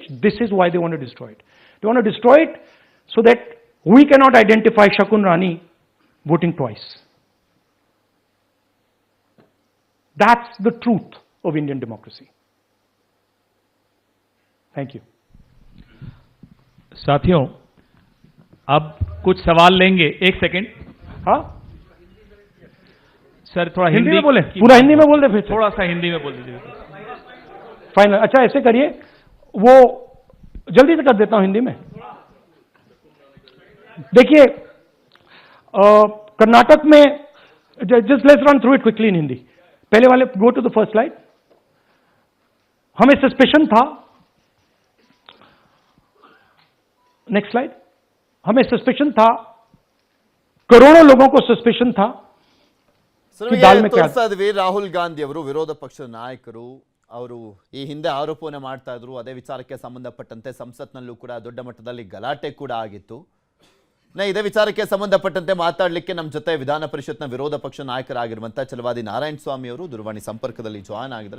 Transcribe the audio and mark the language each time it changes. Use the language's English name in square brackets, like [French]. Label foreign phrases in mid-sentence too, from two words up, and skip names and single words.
[English] This is why they want to destroy it. They want to destroy it so that we cannot identify Shakun Rani voting twice. That's the truth of Indian democracy. Thank you. [Hindi] साथियों, अब कुछ सवाल लेंगे. एक सेकंड. हाँ, सर थोड़ा हिंदी में बोले, पूरा हिंदी में बोल दे फिर. थोड़ा सा हिंदी में बोल दीजिए. फाइनल. अच्छा ऐसे करिए, वो जल्दी से कर देता हूं हिंदी में. देखिए, कर्नाटक में, [English] just let's run through it quickly in Hindi. [Hindi] पहले वाले [English] go to the first slide. [Hindi] हमें सस्पेशन था. [English] next slide. [Hindi] हमें सस्पेशन था, करोड़ों लोगों को सस्पेशन था. [Kannada] ಸರ್, [Hindi] कि दाल में क्या [Kannada] ತೋರಿಸ್ತಾ ಇದ್ವಿ ರಾಹುಲ್ ಗಾಂಧಿ ಅವರು ವಿರೋಧ ಪಕ್ಷದ ನಾಯಕರು. ಅವರು ಈ ಹಿಂದೆ ಆರೋಪವನ್ನ ಮಾಡ್ತಾ ಇದ್ರು. ಅದೇ ವಿಚಾರಕ್ಕೆ ಸಂಬಂಧಪಟ್ಟಂತೆ ಸಂಸತ್ನಲ್ಲೂ ಕೂಡ ದೊಡ್ಡ ಮಟ್ಟದಲ್ಲಿ ಗಲಾಟೆ ಕೂಡ ಆಗಿತ್ತು. ಇದೇ ವಿಚಾರಕ್ಕೆ ಸಂಬಂಧಪಟ್ಟಂತೆ ಮಾತಾಡಲಿಕ್ಕೆ ನಮ್ಮ ಜೊತೆ ವಿಧಾನ ಪರಿಷತ್ನ ವಿರೋಧ ಪಕ್ಷ ನಾಯಕರಾಗಿರುವಂತಹ ಛಲವಾದಿ ನಾರಾಯಣ ಸ್ವಾಮಿ ಅವರು ದೂರವಾಣಿ ಸಂಪರ್ಕದಲ್ಲಿ ಜಾಯ್ನ್ ಆಗಿದ್ದಾರೆ.